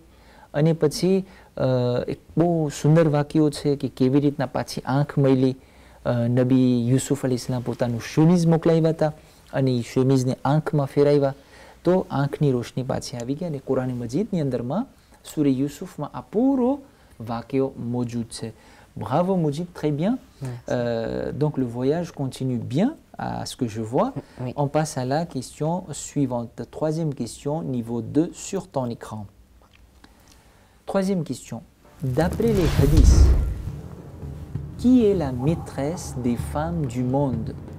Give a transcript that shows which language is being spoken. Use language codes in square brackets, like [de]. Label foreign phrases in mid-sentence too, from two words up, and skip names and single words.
[gu] અને પછી એક બહુ સુંદર વાક્યો છે કે કેવી રીતના પાછી આંખ મળી. નબી યુસુફ અલૈહિસ્સલામ પોતાનું શેમીઝ મોકલાવ્યા હતા અને એ શેમીઝને આંખમાં ફેરાવ્યા તો આંખની રોશની પાછી આવી ગઈ. અને કુરાન મજીદની અંદરમાં સૂરે યુસુફમાં આ પૂરો વાક્યો મોજૂદ છે. [fr] Bravo Moujib, très bien. Donc le voyage continue bien à ce que je vois. Oui. On passe à la question suivante. Troisième question, niveau 2 sur ton écran. Troisième question. D'après les hadiths, qui est la maîtresse des femmes du monde?